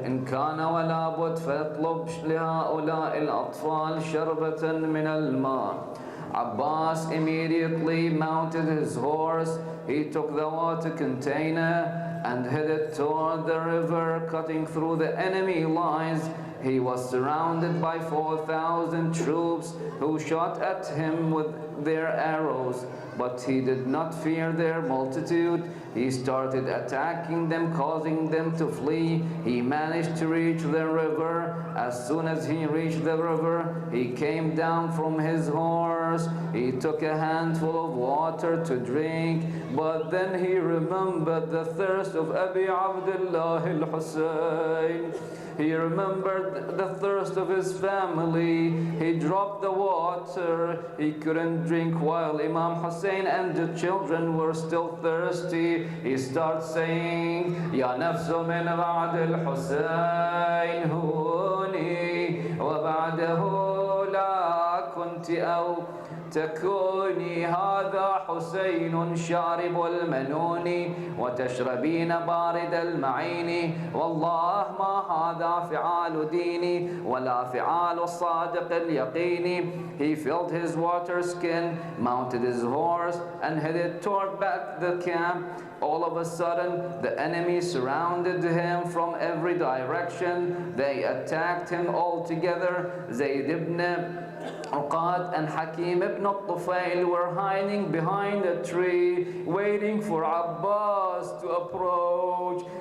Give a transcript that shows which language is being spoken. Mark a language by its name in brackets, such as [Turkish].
[Arabic] إن كان ولا بد فاطلب لهؤلاء الأطفال شربة من الماء. [English] Abbas immediately mounted his horse. He took the water container and headed toward the river, cutting through the enemy lines. He was surrounded by 4,000 troops who shot at him with their arrows, but he did not fear their multitude. He started attacking them, causing them to flee. He managed to reach the river. As soon as he reached the river, he came down from his horse. He took a handful of water to drink, but then he remembered the thirst of Abi Abdullah al-Hussain. He remembered the thirst of his family. He dropped the water. He couldn't drink while Imam Hussain and the children were still thirsty. He started saying, [Arabic] Ya nafsu min ba'd al-Hussain huni wa ba'dahu la kunti aw تكوني هذا حسين شارب المنون وتشربين بارد المعين والله ما هذا فعال ديني ولا فعال الصادق اليقين. [English] He filled his water skin, mounted his horse and headed toward back the camp. All of a sudden the enemy surrounded him from every direction. They attacked him all together. Zayd ibn Uqad and Hakim ibn al-Tufayl were hiding behind a tree, waiting for Abbas to approach.